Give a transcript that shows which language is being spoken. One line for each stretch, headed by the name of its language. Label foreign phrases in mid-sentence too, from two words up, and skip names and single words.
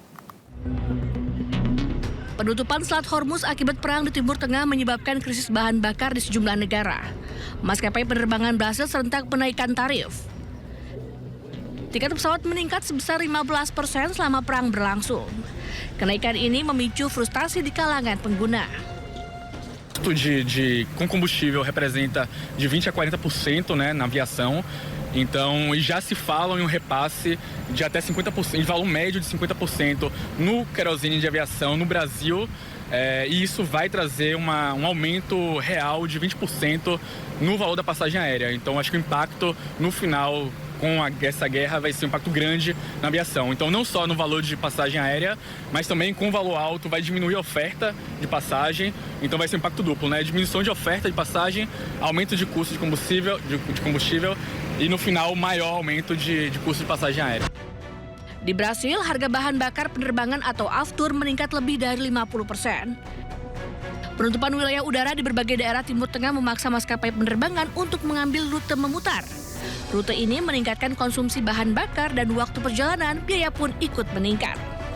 Indonesian: Penutupan Selat Hormuz akibat perang di Timur Tengah menyebabkan krisis bahan bakar di sejumlah negara. Maskapai penerbangan Brasil serentak menaikkan tarif. Tiket pesawat meningkat sebesar 15% selama perang berlangsung. Kenaikan ini memicu frustasi di kalangan pengguna.
Portuguese: Com combustível representa de 20 a 40%, né, na aviação. Então, já se fala em repasse de até 50%, em valor médio de 50% no querosene de aviação no Brasil. E isso vai trazer um aumento real de 20% no valor da passagem aérea. Então, acho que o impacto no final com essa guerra vai ser um impacto grande na aviação. Então, não só no valor de passagem aérea, mas também com o valor alto vai diminuir a oferta de passagem. Então, vai ser um impacto duplo, né? Diminuição de oferta de passagem, aumento de custo de combustível e no final maior aumento de custo de passagem aérea.
Indonesian: Di Brasil, harga bahan bakar penerbangan atau aftur meningkat lebih dari 50%. Penutupan wilayah udara di berbagai daerah Timur Tengah memaksa maskapai penerbangan untuk mengambil rute memutar. Rute ini meningkatkan konsumsi bahan bakar dan waktu perjalanan, biaya pun ikut meningkat.